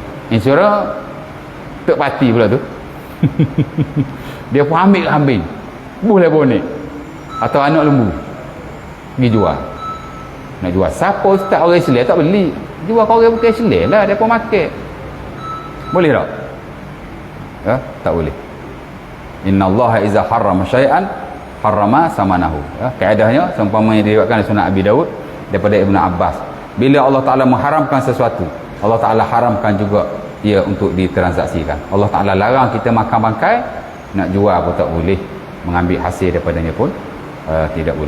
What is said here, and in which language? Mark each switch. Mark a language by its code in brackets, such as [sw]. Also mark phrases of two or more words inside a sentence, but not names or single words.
[ms] Insurans tak pati pula tu. Dia pun ambil kambing, boleh bonek atau anak lembu, pergi jual. Nak jual siapa ustaz orang Islam tak beli, jual kau orang bukan Islam lah, dia pun makan. Boleh tak? Ya, tak boleh. [ar] إن الله إذا حرم شيئا حرم ثمنه. [ms] Ya, kaedahnya seumpama yang diriwayatkan oleh Sunan Abi Daud daripada Ibnu Abbas, bila Allah Taala mengharamkan sesuatu, Allah Taala haramkan juga ia untuk ditransaksikan. Allah Taala larang kita makan bangkai, nak jual pun tak boleh, mengambil hasil daripadanya pun tidak boleh.